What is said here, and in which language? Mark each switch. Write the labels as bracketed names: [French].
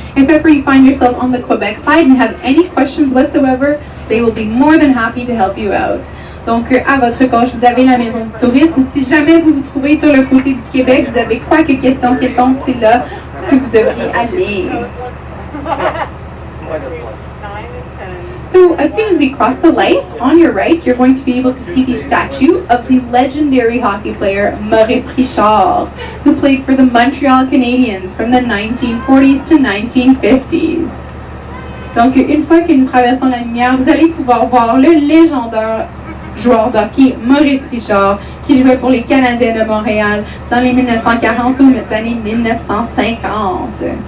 [English] If ever you find yourself on the Quebec side and have any questions whatsoever, they will be more than happy to help you out. [French] Donc, à votre gauche, vous avez la Maison du Tourisme. Si jamais vous vous trouvez sur le côté du Québec, vous avez quoi que question quelconque, c'est là que vous devriez aller. [English] So, as soon as we cross the lights, on your right, you're going to be able to see the statue of the legendary hockey player Maurice Richard, who played for the Montreal Canadiens from the 1940s to 1950s. [French] Donc, une fois que nous traversons la lumière, vous allez pouvoir voir le légendaire joueur de hockey Maurice Richard, qui jouait pour les Canadiens de Montréal dans les 1940 ou les années 1950.